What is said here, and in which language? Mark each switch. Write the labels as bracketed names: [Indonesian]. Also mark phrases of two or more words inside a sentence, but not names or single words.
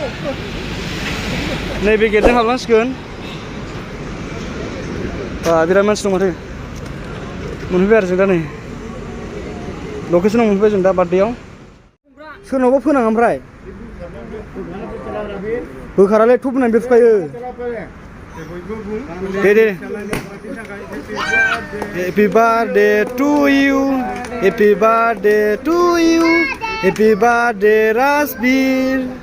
[Bodo] नैबे गेटजों हाबलांसिगोन बिराद मानसि दं माथो मोनफैबाय आरो जों दा नै लकेसनाव मोनफैबाय जों दा बार्थडेआव सोरनावबा फोनाङा ओमफ्राय होखारालै थुब होनानै बेरफुखायो दे [English] Happy birthday to you. Happy birthday to you. Happy birthday Rasbir.